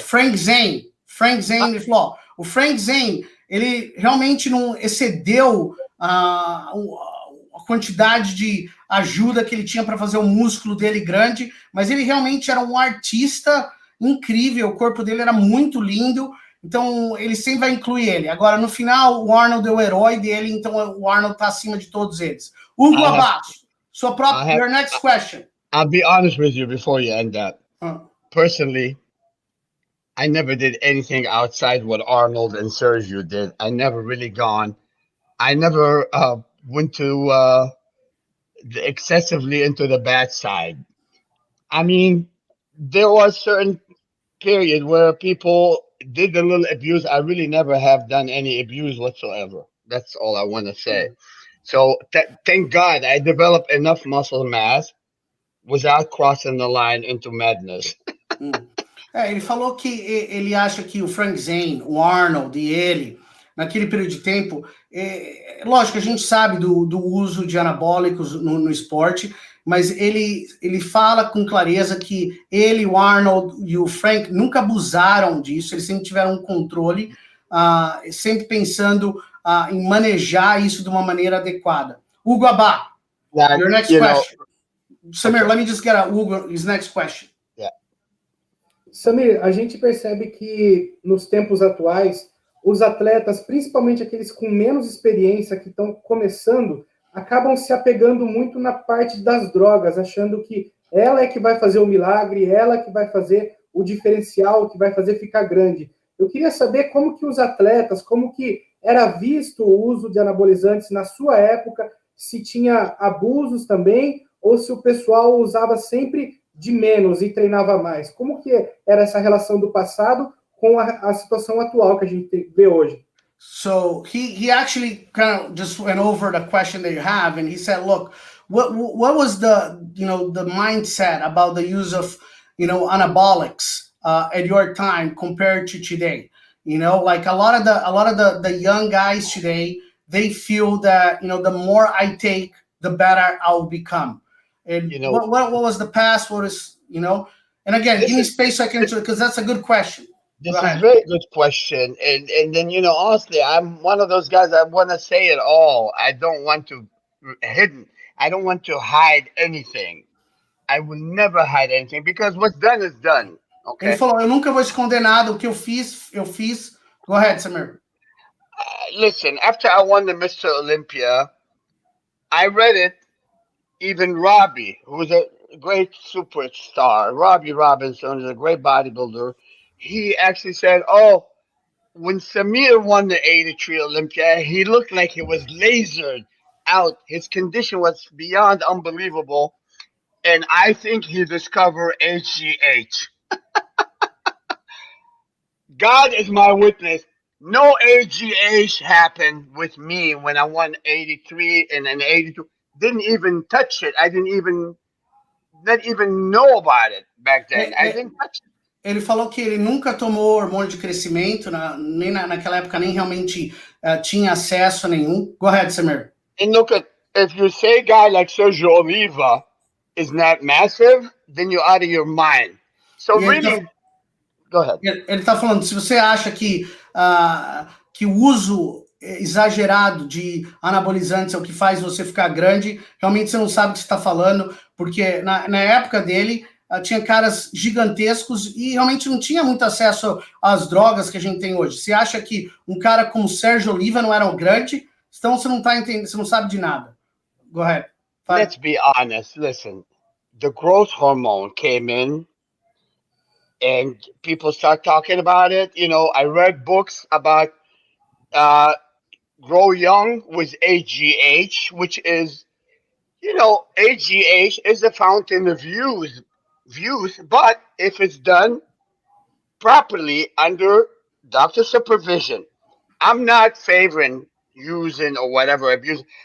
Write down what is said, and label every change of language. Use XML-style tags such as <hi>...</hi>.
<pt>Frank Zane, ele falou, o Frank Zane, ele realmente não excedeu a quantidade de ajuda que ele tinha para fazer o músculo dele grande, mas ele realmente era um artista incrível, o corpo dele era muito lindo, então ele sempre vai incluir ele. Agora, no final, o Arnold é o herói dele, então o Arnold está acima de todos eles.</pt> <en>Hugo Abaixo, your next question. I'll be honest with you before you end that. Personally, I never did anything outside what Arnold and Sergio did. I never really gone. I never went to excessively into the bad side. I mean, there was certain period where people did a little abuse. I really never have done any abuse whatsoever. That's all I want to say. So thank God I developed enough muscle mass without crossing the line into madness.</en> <pt>Ele falou que ele acha que o Frank Zane, o Arnold e ele, naquele período de tempo, lógico, a gente sabe do uso de anabólicos no esporte, mas ele fala com clareza que ele, o Arnold e o Frank nunca abusaram disso, eles sempre tiveram um controle, sempre pensando em manejar isso de uma maneira adequada.</pt> <en>Hugo Abá, your next question. Samir, let me just get his next question.</en> <pt>Samir, a gente percebe que nos tempos atuais, os atletas, principalmente aqueles com menos experiência, que estão começando, acabam se apegando muito na parte das drogas, achando que ela é que vai fazer o milagre, ela é que vai fazer o diferencial, que vai fazer ficar grande. Eu queria saber como que os atletas, como que era visto o uso de anabolizantes na sua época, se tinha abusos também, ou se o pessoal usava sempre de menos e treinava mais. Como que era essa relação do passado com a situação atual que a gente vê hoje?</pt> <en>So he actually kind of just went over the question that you have, and he said, look, what was the mindset about the use of anabolics at your time compared to today? Like a lot of the young guys today, they feel that, the more I take, the better I'll become. And what was the past? What is, and again, give me space so I can answer it, because that's a good question. This is a very good question. And then, honestly, I'm one of those guys that want to say it all. I don't want to I don't want to hide anything. I will never hide anything, because what's done is done. Okay?</en> <pt>Ele falou, eu nunca vou esconder nada, o que eu fiz, eu fiz.</pt> <en>Go ahead, Samir. Listen, after I won the Mr. Olympia, I read it. Even Robbie, who was a great superstar, Robbie Robinson is a great bodybuilder. He actually said, "Oh, when Samir won the 83 Olympia, he looked like he was lasered out. His condition was beyond unbelievable, and I think he discovered HGH." God is my witness. No HGH happened with me when I won 83 and then 82. Didn't even touch it. I not even know about it back then. I didn't touch it.</en> <pt>Ele falou que ele nunca tomou hormônio de crescimento, nem naquela época nem realmente tinha acesso a nenhum.</pt> <en>Go ahead, Samir. And look at, if you say a guy like Sergio Oliva is not massive, then you're out of your mind. So really, go ahead.</en> <pt>Ele está falando, se você acha que o uso exagerado de anabolizantes é o que faz você ficar grande, realmente você não sabe o que você está falando, porque na época dele tinha caras gigantescos e realmente não tinha muito acesso às drogas que a gente tem hoje. Você acha que um cara como Sérgio Oliva não era um grande? Então você não está entendendo, você não sabe de nada.</pt> <en>Go ahead. Let's be honest. Listen, the growth hormone came in and people start talking about it. I read books about Grow Young with AGH, which is, AGH is a fountain of youth, but if it's done properly under doctor supervision, I'm not favoring using or whatever abuse.</en>